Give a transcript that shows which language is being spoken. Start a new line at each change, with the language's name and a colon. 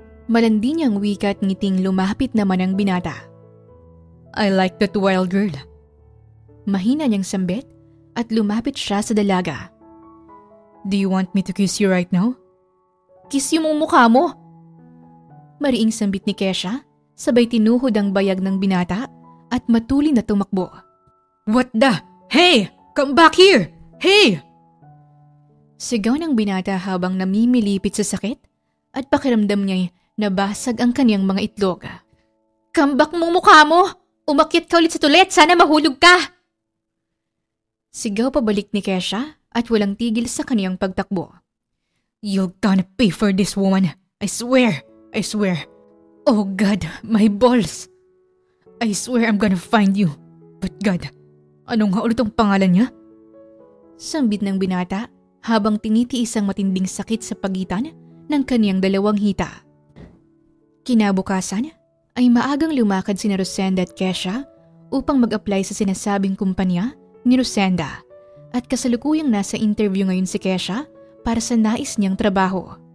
Filipino: Malandi niyang wika at ngiting lumapit naman ang binata.
English: I like that wild girl.
Filipino: Mahina niyang sambit at lumapit siya sa dalaga.
English: Do you want me to kiss you right now?
Filipino: Kiss yung mukha mo. Mariing sambit ni Kesha, sabay tinuhod ang bayag ng binata at matuli na tumakbo.
English: What the? Hey! Come back here! Hey!
Filipino: Sigaw ng binata habang namimilipit sa sakit at pakiramdam niya'y nabasag ang kaniyang mga itlog.
English: Come back
Filipino: mo mukha mo! Umakyat ka ulit sa tulet, sana mahulog ka! Sigaw pabalik ni Kesha at walang tigil sa kaniyang pagtakbo.
English: You're gonna pay for this, woman. I swear. I swear. Oh God, my balls. I swear I'm gonna find you. But God,
Filipino: ano nga ulit ang pangalan niya? Sambit ng binata habang tinitiis ang matinding sakit sa pagitan ng kaniyang dalawang hita. Kinabukasan ay maagang lumakad sina Rosenda at Kesha upang mag-apply sa sinasabing kumpanya ni Rosenda at kasalukuyang nasa interview ngayon si Kesha para sa nais niyang trabaho.